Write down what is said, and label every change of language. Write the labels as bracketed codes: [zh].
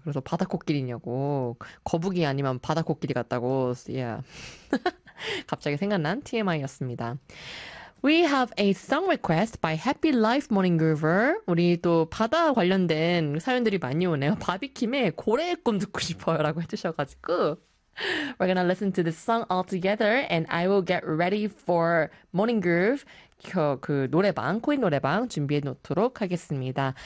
[ko] 그래서 바다 코끼리냐고. 거북이 아니면 바다 코끼리 같다고. Yeah. 갑자기 생각난 TMI였습니다. [en] We have a song request by Happy Life Morning Groover. [ko] 우리 또 바다 관련된 사연들이 많이 오네요. 바비킴의 고래의 꿈 듣고 싶어요 라고 해주셔가지고. [en] We're gonna listen to this song all together and I will get ready for Morning Groove. [ko] 그 노래방, 코인 노래방 준비해 놓도록 하겠습니다.